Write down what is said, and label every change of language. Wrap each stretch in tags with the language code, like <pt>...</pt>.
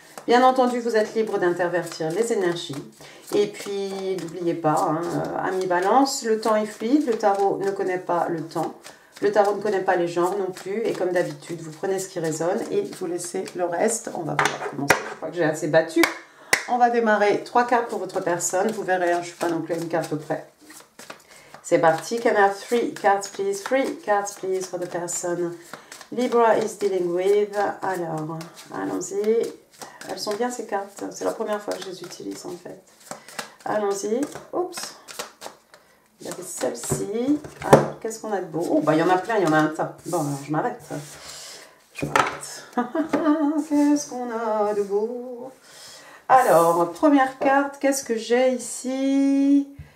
<fr>Bien entendu, vous êtes libre d'intervertir les énergies. Et puis, n'oubliez pas, hein, amis Balance, le temps est fluide, le tarot ne connaît pas le temps. Le tarot ne connaît pas les genres non plus. Et comme d'habitude, vous prenez ce qui résonne et vous laissez le reste. On va pouvoir commencer. Je crois que j'ai assez battu. On va démarrer 3 cartes pour votre personne. Vous verrez, hein, je ne suis pas non plus à une carte près. C'est parti.</fr> <en>Can I have 3 cards, please? 3 cards, please, for the person Libra is dealing with.</en> <fr>Alors, allons-y. Elles sont bien ces cartes. C'est la première fois que je les utilise en fait. Allons-y. Oups. Il y avait celle-ci. Alors, qu'est-ce qu'on a de beau? Oh, bah il y en a plein, il y en a un tas. Bon, alors je m'arrête. Je m'arrête. Qu'est-ce qu'on a de beau? Alors, première carte, qu'est-ce que j'ai ici?</fr>